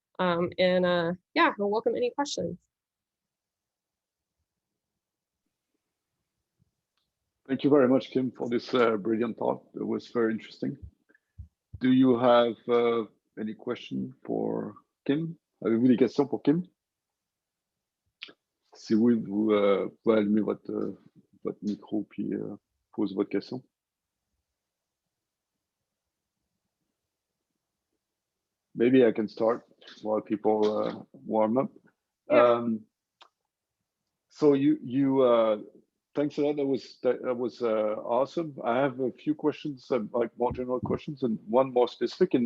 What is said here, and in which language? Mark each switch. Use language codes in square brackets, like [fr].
[en] Yeah, we'll welcome any questions. Thank you very much, Kim, for this brilliant talk. It was very interesting. Do you have any question for Kim? [fr] Avez-vous des questions pour Kim? Si oui, vous pouvez allumer votre micro puis poser votre question. [en] Maybe I can start while people warm up. Yeah. So you thanks a lot. That was awesome. I have a few questions, like more general questions, and one more specific.